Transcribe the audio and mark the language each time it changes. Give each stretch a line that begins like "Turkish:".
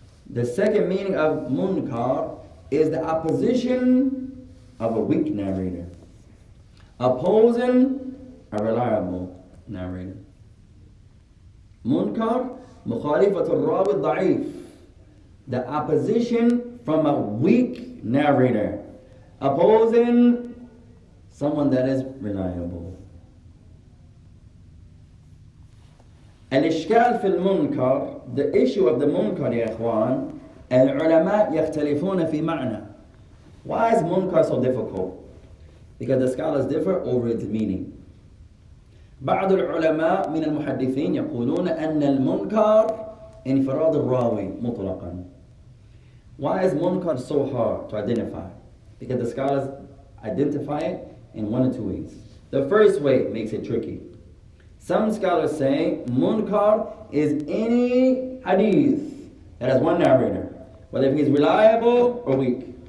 English: The second meaning of munkar is the opposition of a weak narrator, opposing a reliable narrator. Munkar,
Arabic: مخالفة الراوي الضعيف,
English: the opposition from a weak narrator, opposing someone that is reliable.
Arabic: الإشكال في المنكر,
English: the issue of the munkar
Arabic: يا إخوان, العلماء يختلفون في معنى.
English: Why is munkar so difficult? Because the scholars differ over its meaning.
Arabic: بعض العلماء من المحدثين يقولون أن المنكر انفراد الراوي مطلقا.
English: Why is munkar so hard to identify? Because the scholars identify it in one of two ways. The first way makes it tricky. Some scholars say munkar is any hadith that has one narrator, whether if he's reliable or weak.